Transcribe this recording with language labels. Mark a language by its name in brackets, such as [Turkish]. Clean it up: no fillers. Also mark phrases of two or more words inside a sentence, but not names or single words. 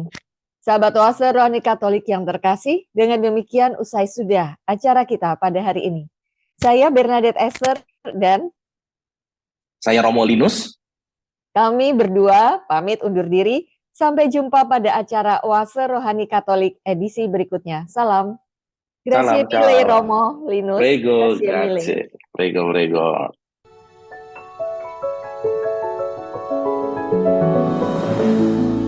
[Indonesian] Sahabat Oase Rohani Katolik yang terkasih, dengan demikian usai sudah acara kita pada hari ini. Saya Bernadette Esther dan saya Romo Linus. Kami berdua pamit undur diri. Sampai jumpa pada acara Oase Rohani Katolik edisi berikutnya. Salam. [Italian] Grazie mille Romo Linus. Prego, grazie. Prego, prego.